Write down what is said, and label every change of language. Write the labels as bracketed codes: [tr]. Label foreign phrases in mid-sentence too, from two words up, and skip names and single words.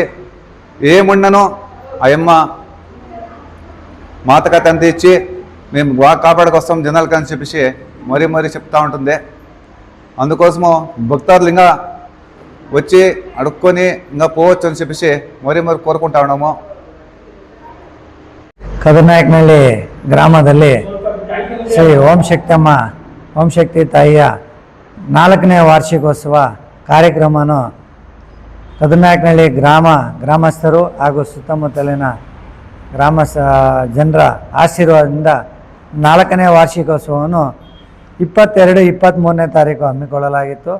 [te] ఏముండనో ఆ అమ్మ మాతకథ అంత ఇచ్చి మేము బాగా కాపాడుకొస్తాం జనాలకి అని చెప్పేసి మరీ మరీ చెప్తా ఉంటుంది. అందుకోసము భక్తాదులు ఇంకా వచ్చి అడుక్కొని ఇంకా పోవచ్చు అని చెప్పేసి మరీ మరీ కోరుకుంటా ఉన్నాము. [kn] ಕದನಾಯಕನಹಳ್ಳಿ ಗ್ರಾಮದಲ್ಲಿ ಶ್ರೀ ಓಂ ಶಕ್ತಿ ತಾಯಿಯ 4ನೇ ವಾರ್ಷಿಕೋತ್ಸವ ಕಾರ್ಯಕ್ರಮವನ್ನು ಕದನಾಯಕನಹಳ್ಳಿ ಗ್ರಾಮಸ್ಥರು ಹಾಗೂ ಸುತ್ತಮುತ್ತಲಿನ ಜನರ ಆಶೀರ್ವಾದದಿಂದ 4ನೇ ವಾರ್ಷಿಕೋತ್ಸವವನ್ನು 22-23ನೇ ತಾರೀಕು ಹಮ್ಮಿಕೊಳ್ಳಲಾಗಿತ್ತು.